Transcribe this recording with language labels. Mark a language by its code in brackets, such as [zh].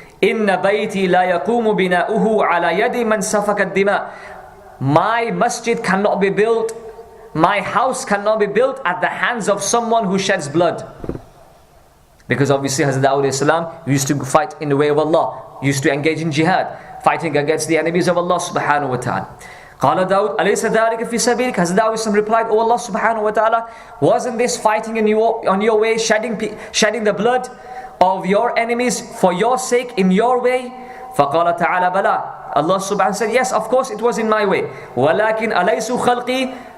[ar] إِنَّ بَيْتِي لَا يَقُومُ بِنَاؤُهُ عَلَى يَدِ مَنْ سَفَكَ الدِّمَاءِ. [en] My masjid cannot be built, my house cannot be built at the hands of someone who sheds blood. Because obviously Hazrat Dawud alayhi salam used to fight in the way of Allah, used to engage in jihad, fighting against the enemies of Allah subhanahu wa ta'ala. [ar] قال داود أليس ذلك في سبيلك. [en] Hazrat Dawud replied, Oh Allah subhanahu wa ta'ala, wasn't this fighting on your way, shedding the blood of your enemies for your sake, in your way? [ar] فقال تعالى بلى. [en] Allah subhanahu wa ta'ala said, yes, of course it was in my way. [ar] ولكن أليسوا خلقي.